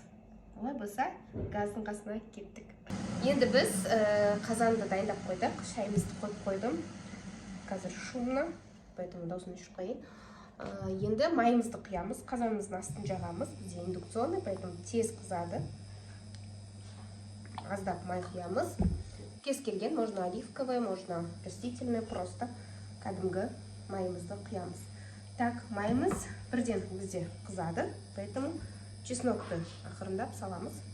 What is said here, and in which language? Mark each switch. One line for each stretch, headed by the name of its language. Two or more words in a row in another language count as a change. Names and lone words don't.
Kazakh: Олай болса, газдың қасына кеттік. Енді біз қазанды дайындап қойдық. Шайымызды қойып қойдым. Қазір
Russian: шумно, поэтому
Kazakh: даусын өшіріп қояйын. Енді майымызды құямыз. Қазанымыздың астын жағамыз. Бізде
Russian: индукционный, поэтому
Kazakh: тез қызады. Аздап май құямыз. Кез келген,
Russian: можно оливковый, можно растительный, просто
Kazakh: кәдімгі майымызды құямыз. Так, майымыз бірден бізде қызады, поэтому чеснокты ақырындап саламыз.